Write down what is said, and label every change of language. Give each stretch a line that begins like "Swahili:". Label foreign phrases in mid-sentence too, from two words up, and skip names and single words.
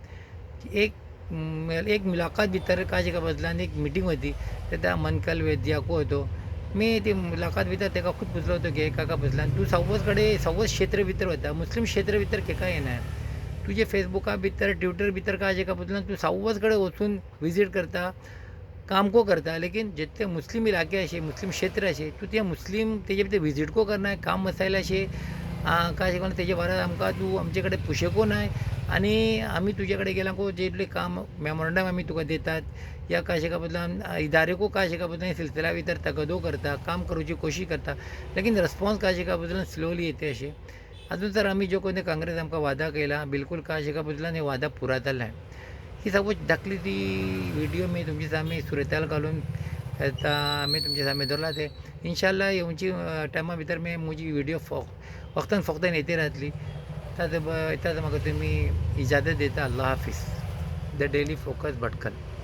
Konkani: एक मुलाकात भितर का अशें का बुजलान एक मिटींग होती तेता मनकल वेद्याको होतो. मी ती मुलाकात भितर तेका खूब पुछलो होतो की काका बुजलान तूं सव्वज क्षेत्र भितर वता मुस्लिम क्षेत्र भितर केका येना तुझे फेसबुका भितर ट्विटर भितर का अशें का बुजलान तूं सव्वज कडेन वचून विजीट करता काम को करता लेकिन जितले मुस्लिम इलाके असे मुस्लिम क्षेत्र असे तू ते मुस्लिम तेजे भितर विजीट को करना काम मसायल असे का अशें करून तेजे बारा आमकां तूं आमचे कडेन पुशेको नाय आणि आमी तुजे कडेन गेला को जेतले काम मेमोरंडम आमी तुका देतात या का अशें का बुजलान इदारे को का अशें का बुजलान सिलसिला भितर तगदो करता काम करूची कोशिश करता लेकिन रिस्पॉन्स का अशें का बुजलान स्लोली येते अशें. अजून तर आमी जो कोणी काँग्रेस आमकां वादा केला बिलकुल का अशें का बुजलान हे वादा पुरा जाल्ले. ही सपोज धाकली ती व्हिडिओ मी तुमच्या सामने सुरताल घालून मी तुमच्या सामने दवरला ते इन्शाल्लाह येवची टायमा भितर मी म्हजी व्हिडिओ फक्त येते राहतली. ताका म्हाका तुमी इजाजत दिता.
Urdu: اللہ حافظ.
Konkani: द डेली फोकस भटकल.